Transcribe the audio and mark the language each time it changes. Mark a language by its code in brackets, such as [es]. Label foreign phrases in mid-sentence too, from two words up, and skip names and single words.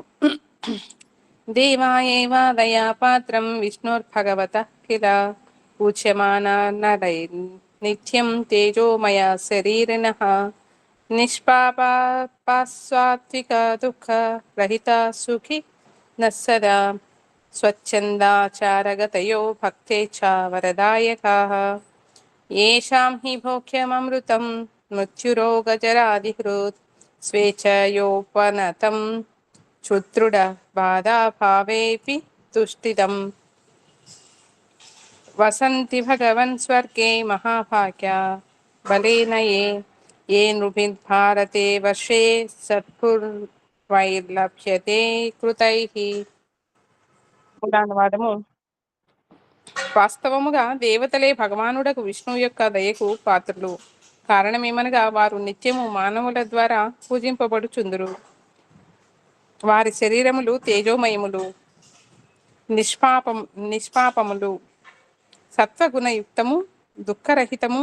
[sa] देवायेव दयापात्रं विष्णुर्भगवत किल पूज्यमाना नरै नित्यं तेजोमय शरीरिणः निष्पापास्वात्विक दुःख रहित सुखि नस्सदा स्वच्छन्दाचारगतयो भक्ते च वरदायकाः. येषां हि भोक्ष्यममृतं मृत्युरोगजरादिहृत् स्वेच्छयोपनतं क्षुद्रुडबाधाभावेऽपि तुष्टिदम् वसन्ति भगवन् स्वर्गे महाभाग्या बलेन ये नृभिर्भारते वर्षे सत्पुर्वैर्लभ्यते कृतैः. [te] పురాణవాదము. వాస్తవముగా దేవతలే భగవానుడకు విష్ణువు యొక్క దయకు పాత్రులు. కారణమేమనగా వారు నిత్యము మానవుల ద్వారా పూజింపబడుచుందురు. వారి శరీరములు తేజోమయములు, నిష్పాపములు, సత్వగుణయుక్తము, దుఃఖరహితము.